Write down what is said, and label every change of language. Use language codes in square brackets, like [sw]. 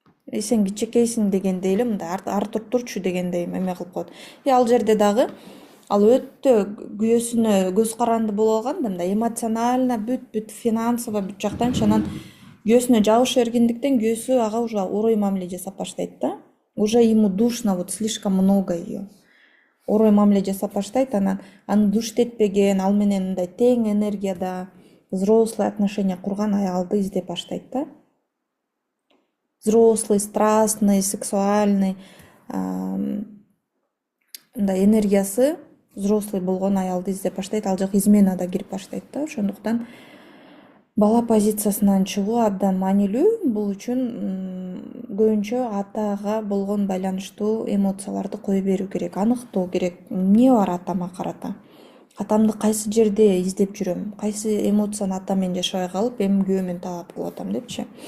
[ky] Сен кичекейсиң дегендей эле, мындай артып турчу дегендей эме кылып коет. Ал жерде дагы Ал өтө күйөөсүнө көз каранды болуп алган да, мындай эмоционально бүт финансово бүт жактанчы, анан күйөөсүнө жабыша бергендиктен күйөөсү ага уже орой мамиле жасап баштайт да. [ru] Уже ему душно, вот слишком много ее. [ky] Орой мамиле жасап баштайт, анан аны душтетпеген, ал менен мындай тең энергияда взрослый отношения курган аялды издеп баштайт да. [ru] Взрослый, страстный, сексуальный, [ky] мындай энергиясы взрослый болгон аялды издеп баштайт, ал жак изменада кирип баштайт да. Ошондуктан бала позициясынан чыгуу абдан маанилүү. Бул үчүн көбүнчө атага болгон байланыштуу эмоцияларды кое берүү керек, аныктоо керек. Эмне бар атама карата? Атамды кайсы жерде издеп жүрөм? Кайсы эмоцияны атам менен жашабай калып, эми күйөөмөн талап кылып атам депчи.